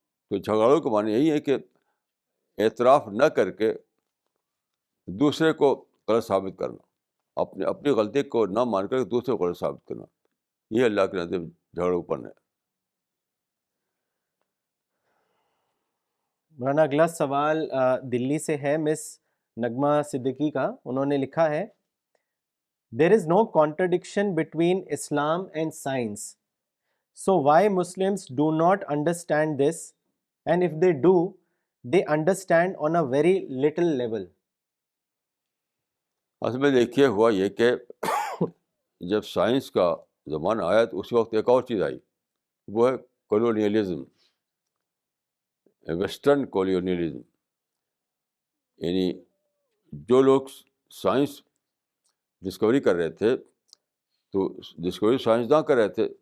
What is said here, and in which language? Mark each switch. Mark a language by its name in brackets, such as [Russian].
[Urdu] تو جھگڑوں کے معنی یہی ہے کہ اعتراف نہ کر کے دوسرے کو غلط ثابت کرنا، اپنی غلطی کو نہ مان کر دوسرے کو غلط ثابت کرنا. یہ اللہ کے نزدیک جھگڑوں پن ہے. مولانا اگلا سوال دلی سے ہے مس نغمہ صدیقی کا. انہوں نے لکھا ہے [English] There is no contradiction between Islam and science. So why Muslims do not understand this? And if they do, they understand on a very little level. [Urdu] اصل میں دیکھیے ہوا یہ کہ جب سائنس کا زمانہ آیا تو اس وقت ایک اور چیز آئی، وہ ہے کولونیلزم، ویسٹرن کولونیلزم. یعنی جو لوگ سائنس ڈسکوری کر رہے تھے تو ڈسکوری سائنسداں کر رہے تھے.